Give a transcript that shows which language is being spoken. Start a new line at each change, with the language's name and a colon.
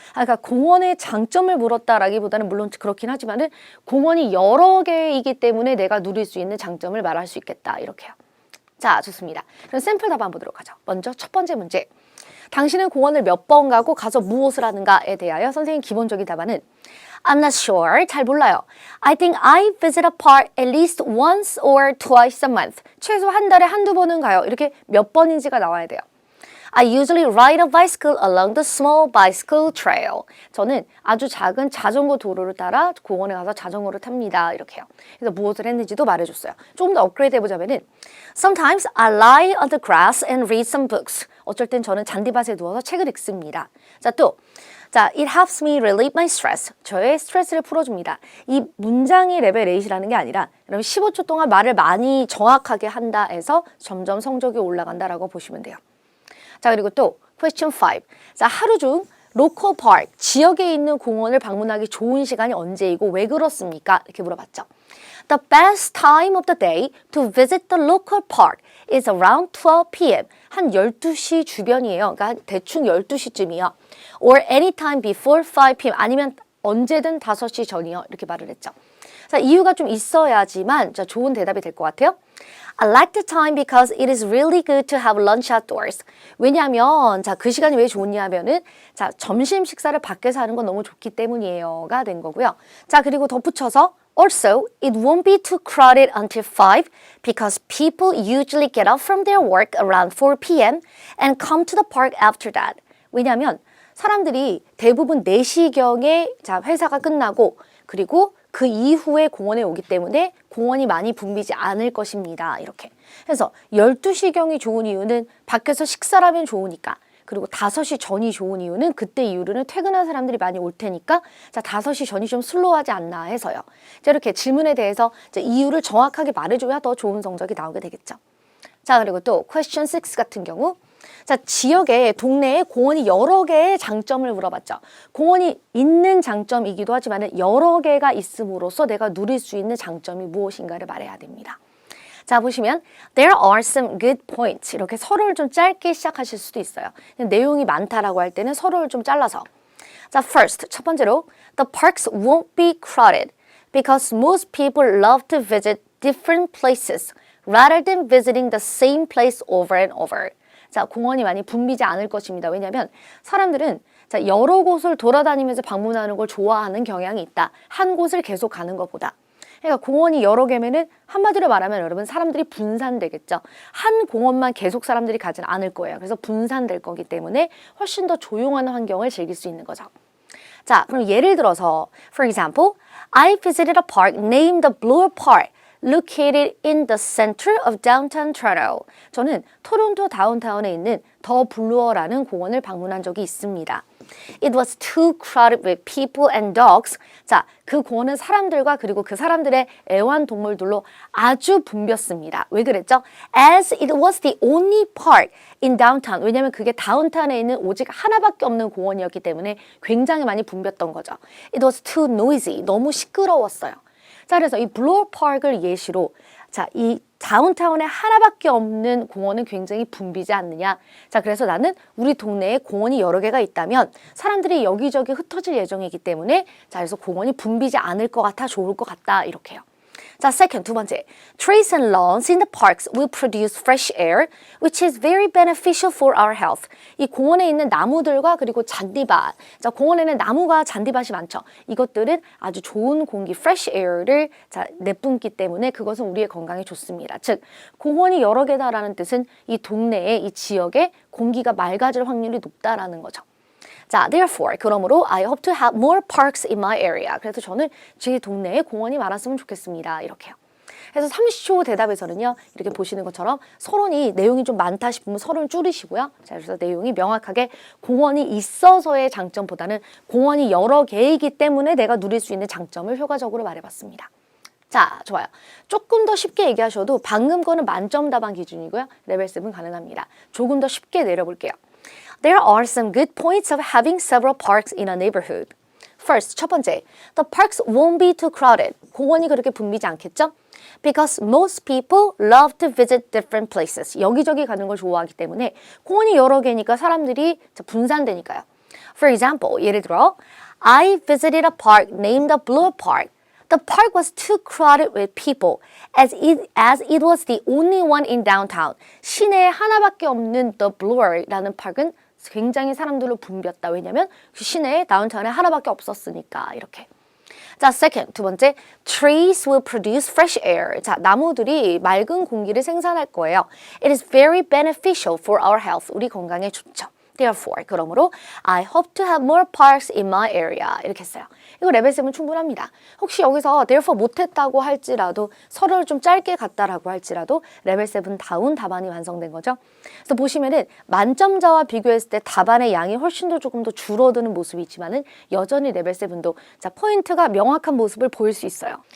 Korean: 그러니까 공원의 장점을 물었다라기보다는 물론 그렇긴 하지만은 공원이 여러 개이기 때문에 내가 누릴 수 있는 장점을 말할 수 있겠다. 이렇게요. 자, 좋습니다. 그럼 샘플 답안 보도록 하죠. 먼저 첫 번째 문제. 당신은 공원을 몇 번 가고 가서 무엇을 하는가에 대하여 선생님 기본적인 답안은
English: I'm not sure.
Korean: 잘 몰라요.
English: I think I visit a park at least once or twice a month.
Korean: 최소 한 달에 한두 번은 가요. 이렇게 몇 번인지가 나와야 돼요.
English: I usually ride a bicycle along the small bicycle trail.
Korean: 저는 아주 작은 자전거 도로를 따라 공원에 가서 자전거를 탑니다. 이렇게요. 그래서 무엇을 했는지도 말해줬어요. 조금 더 업그레이드 해보자면은
English: Sometimes I lie on the grass and read some books.
Korean: 어쩔 땐 저는 잔디밭에 누워서 책을 읽습니다.
English: 자, it helps me relieve my stress.
Korean: 저의 스트레스를 풀어줍니다. 이 문장이 레벨 8이라는 게 아니라 여러분 15초 동안 말을 많이 정확하게 한다 해서 점점 성적이 올라간다라고 보시면 돼요. 자, 그리고 또 question 5. 자, 하루 중 local park, 지역에 있는 공원을 방문하기 좋은 시간이 언제이고 왜 그렇습니까? 이렇게 물어봤죠.
English: The best time of the day to visit the local park is around 12 p.m.
Korean: 한 12시 주변이에요. 그러니까 대충 12시쯤이요. Or anytime before 5 p.m. 아니면 언제든 5시 전이요. 이렇게 말을 했죠. 자, 이유가 좀 있어야지만 자, 좋은 대답이 될 것 같아요.
English: I like the time because it is really good to have lunch outdoors.
Korean: 왜냐하면 자, 그 시간이 왜 좋냐 하면은 자, 점심 식사를 밖에서 하는 건 너무 좋기 때문이에요가 된 거고요. 자, 그리고 덧붙여서
English: Also, it won't be too crowded until 5 because people usually get up from their work around 4 p.m. and come to the park after that.
Korean: 왜냐하면 사람들이 대부분 4시경에 자, 회사가 끝나고 그리고 그 이후에 공원에 오기 때문에 공원이 많이 붐비지 않을 것입니다. 이렇게. 그래서 12시경이 좋은 이유는 밖에서 식사를 하면 좋으니까 그리고 5시 전이 좋은 이유는 그때 이후로는 퇴근한 사람들이 많이 올 테니까 자 5시 전이 좀 슬로우하지 않나 해서요. 자, 이렇게 질문에 대해서 이유를 정확하게 말해줘야 더 좋은 성적이 나오게 되겠죠. 자, 그리고 또 question 6 같은 경우 자, 지역에 동네에 공원이 여러 개의 장점을 물어봤죠. 공원이 있는 장점이기도 하지만 여러 개가 있음으로써 내가 누릴 수 있는 장점이 무엇인가를 말해야 됩니다. 자, 보시면
English: There are some good points.
Korean: 이렇게 서로를 좀 짧게 시작하실 수도 있어요. 내용이 많다라고 할 때는 서로를 좀 잘라서.
English: 자, first,
Korean: 첫 번째로
English: The parks won't be crowded because most people love to visit different places rather than visiting the same place over and over.
Korean: 자, 공원이 많이 붐비지 않을 것입니다. 왜냐하면 사람들은 자, 여러 곳을 돌아다니면서 방문하는 걸 좋아하는 경향이 있다. 한 곳을 계속 가는 것보다. 그러니까 공원이 여러 개면은 한마디로 말하면 여러분 사람들이 분산되겠죠. 한 공원만 계속 사람들이 가진 않을 거예요. 그래서 분산될 거기 때문에 훨씬 더 조용한 환경을 즐길 수 있는 거죠. 자, 그럼 예를 들어서
English: For example, I visited a park named the Bloor Park. Located in the center of downtown Toronto.
Korean: 저는 토론토 다운타운에 있는 더 블루어라는 공원을 방문한 적이 있습니다.
English: It was too crowded with people and dogs.
Korean: 자, 그 공원은 사람들과 그리고 그 사람들의 애완동물들로 아주 붐볐습니다. 왜 그랬죠?
English: As it was the only park in downtown.
Korean: 왜냐하면 그게 다운타운에 있는 오직 하나밖에 없는 공원이었기 때문에 굉장히 많이 붐볐던 거죠.
English: It was too noisy.
Korean: 너무 시끄러웠어요. 자, 그래서 이 블루어 파크를 예시로 자, 이 다운타운에 하나밖에 없는 공원은 굉장히 붐비지 않느냐. 자, 그래서 나는 우리 동네에 공원이 여러 개가 있다면 사람들이 여기저기 흩어질 예정이기 때문에 자, 그래서 공원이 붐비지 않을 것 같아 좋을 것 같다 이렇게요. 자, second, 두 번째.
English: Trees and lawns in the parks will produce fresh air, which is very beneficial for our health.
Korean: 이 공원에 있는 나무들과 그리고 잔디밭. 자, 공원에는 나무가 잔디밭이 많죠. 이것들은 아주 좋은 공기, fresh air를 자, 내뿜기 때문에 그것은 우리의 건강에 좋습니다. 즉, 공원이 여러 개다라는 뜻은 이 동네에, 이 지역에 공기가 맑아질 확률이 높다라는 거죠.
English: 자, therefore, 그러므로 I hope to have more parks in my area.
Korean: 그래서 저는 제 동네에 공원이 많았으면 좋겠습니다. 이렇게요. 그래서 30초 대답에서는요. 이렇게 보시는 것처럼 서론이 내용이 좀 많다 싶으면 서론을 줄이시고요. 자, 그래서 내용이 명확하게 공원이 있어서의 장점보다는 공원이 여러 개이기 때문에 내가 누릴 수 있는 장점을 효과적으로 말해봤습니다. 자, 좋아요. 조금 더 쉽게 얘기하셔도 방금 거는 만점 답안 기준이고요. 레벨 7 가능합니다. 조금 더 쉽게 내려볼게요.
English: There are some good points of having several parks in a neighborhood. First,
Korean: 첫 번째,
English: the parks won't be too crowded.
Korean: 공원이 그렇게 붐비지 않겠죠?
English: Because most people love to visit different places.
Korean: 여기저기 가는 걸 좋아하기 때문에 공원이 여러 개니까 사람들이 분산되니까요.
English: For example, 예를 들어, I visited a park named the Bloor Park. The park was too crowded with people as it was the only one in downtown.
Korean: 시내에 하나밖에 없는 The Blue라는 파크는 굉장히 사람들로 붐볐다. 왜냐면 그 시내에 다운타운에 하나밖에 없었으니까 이렇게.
English: 자, second,
Korean: 두 번째,
English: trees will produce fresh air.
Korean: 자, 나무들이 맑은 공기를 생산할 거예요.
English: It is very beneficial for our health.
Korean: 우리 건강에 좋죠.
English: Therefore, 그러므로 I hope to have more parks in my area.
Korean: 이렇게 했어요. 이거 레벨 7 충분합니다. 혹시 여기서 therefore 못했다고 할지라도 서로를 좀 짧게 갔다라고 할지라도 레벨 7 다운 답안이 완성된 거죠. 그래서 보시면은 만점자와 비교했을 때 답안의 양이 훨씬 더 조금 더 줄어드는 모습이 있지만은 여전히 레벨 7도 자 포인트가 명확한 모습을 보일 수 있어요.